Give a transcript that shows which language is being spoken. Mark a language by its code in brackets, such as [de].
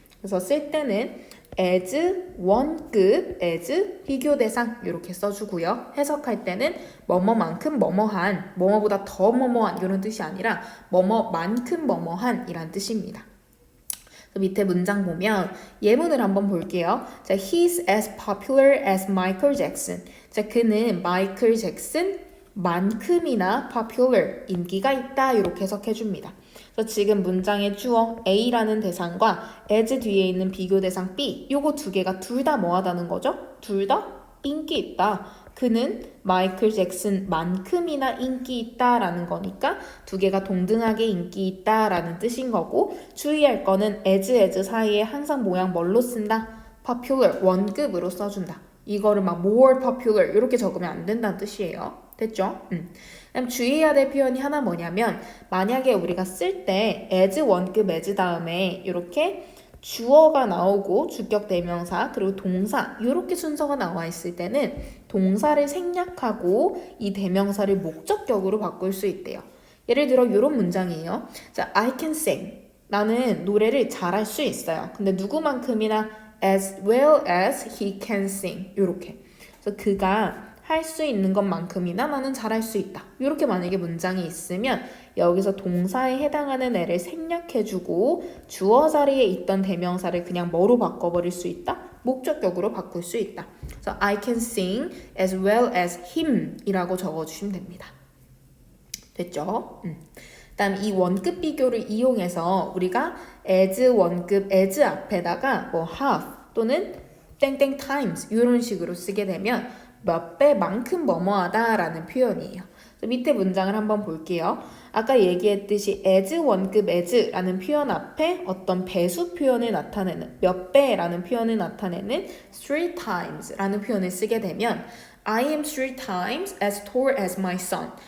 [ko] 그래서 쓸 때는 as 원급, as 비교 대상 이렇게 써주고요. 해석할 때는 뭐뭐만큼 뭐뭐한, 뭐뭐보다 더 뭐뭐한 이런 뜻이 아니라 뭐뭐만큼 뭐뭐한 이란 뜻입니다. 밑에 문장 보면 예문을 한번 볼게요. [en] 자, he's as popular as Michael Jackson. [ko] 자, 그는 마이클 잭슨 만큼이나 popular, 인기가 있다 이렇게 해석해 줍니다. 그래서 지금 문장의 주어 A라는 대상과 as 뒤에 있는 비교 대상 B, 요거 두 개가 둘 다 뭐하다는 거죠? 둘 다 인기 있다. 그는 마이클 잭슨만큼이나 인기 있다라는 거니까 두 개가 동등하게 인기 있다라는 뜻인 거고, 주의할 거는 as 사이에 항상 모양 뭘로 쓴다? popular, 원급으로 써준다. 이거를 막 more popular 이렇게 적으면 안 된다는 뜻이에요. 됐죠? 그럼 주의해야 될 표현이 하나 뭐냐면, 만약에 우리가 쓸 때 as 원급 as 다음에 이렇게 주어가 나오고 주격 대명사 그리고 동사 이렇게 순서가 나와 있을 때는 동사를 생략하고 이 대명사를 목적격으로 바꿀 수 있대요. 예를 들어 이런 문장이에요. [en] 자, I can sing. [ko] 나는 노래를 잘할 수 있어요. 근데 누구만큼이나 [en] as well as he can sing. [ko] 이렇게. 그래서 그가 할 수 있는 것만큼이나 나는 잘할 수 있다. 이렇게 만약에 문장이 있으면 여기서 동사에 해당하는 애를 생략해주고 주어 자리에 있던 대명사를 그냥 뭐로 바꿔버릴 수 있다? 목적격으로 바꿀 수 있다. 그래서 [en] I can sing as well as him [ko] 이라고 적어주시면 됩니다. 됐죠? 그다음 이 원급 비교를 이용해서 우리가 as 원급 as 앞에다가 뭐 have 또는 땡땡 times 이런 식으로 쓰게 되면 몇 배만큼 뭐뭐하다 라는 표현이에요. 밑에 문장을 한번 볼게요. 아까 얘기했듯이 as 원급 as라는 표현 앞에 어떤 배수 표현을 나타내는 몇 배라는 표현을 나타내는 three times라는 표현을 쓰게 되면 [en] I am three times as tall as my son.